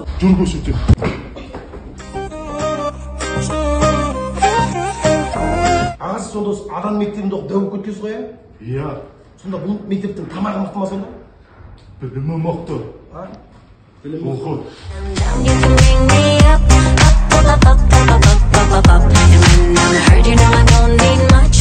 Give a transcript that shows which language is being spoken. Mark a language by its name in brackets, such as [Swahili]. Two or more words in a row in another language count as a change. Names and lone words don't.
[Kazakh] Жүр көрсетем. Ағасы сонда адам мектебінде оқып дәуіп кеткенсіз ғой, Иә. Сонда бұл мектептің тамағы мықты ма сонда? Білімі мықты. Оқы. [English] And when I'm hurt, you know I don't need